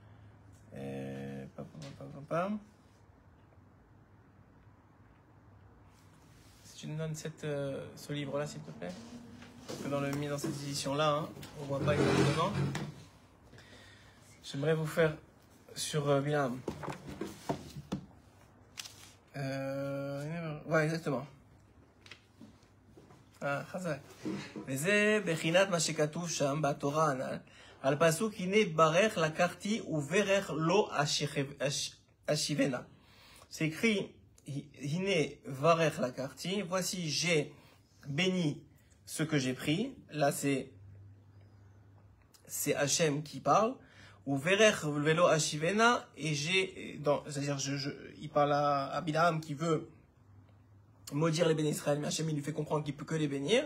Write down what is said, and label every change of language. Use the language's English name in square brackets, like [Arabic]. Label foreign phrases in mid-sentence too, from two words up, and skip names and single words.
[French] Si tu nous donnes ce livre-là, s'il te plaît. Parce que dans cette édition-là, hein, on voit pas exactement. J'aimerais vous faire sur Bilam. Ouais, exactement. [Hebrew] חזק. וזה בחינת מה שכתוב שם בתורה הנ"ל, על פסוק הנה ברך לקחתי וברך לא אשיבנה. [French] C'est écrit [Hebrew] הנה ברך לקחתי, [French] voici j'ai béni ce que j'ai pris. Là c'est Hachem qui parle. Ou [Hebrew] וברך ולא אשיבנה, [French] et c'est-à-dire il parle à Bilam qui veut maudire les bénis Israël, mais Hachem il lui fait comprendre qu'il peut que les bénir.